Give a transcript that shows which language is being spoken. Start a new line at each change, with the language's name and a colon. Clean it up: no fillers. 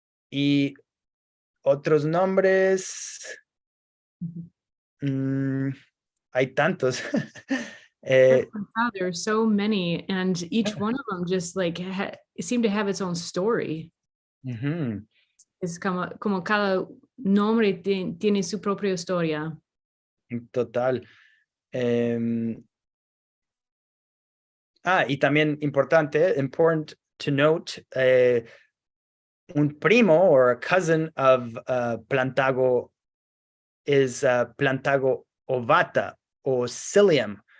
Spanish: Y otros nombres, hay tantos.
English: There are so many, and each one of them just like seem to have its own story.
Spanish: Es como cada nombre tiene su propia historia.
English: Total.
Spanish: Y también
English: important to note,
Spanish: un primo
English: or a cousin of Plantago is Plantago ovata or psyllium.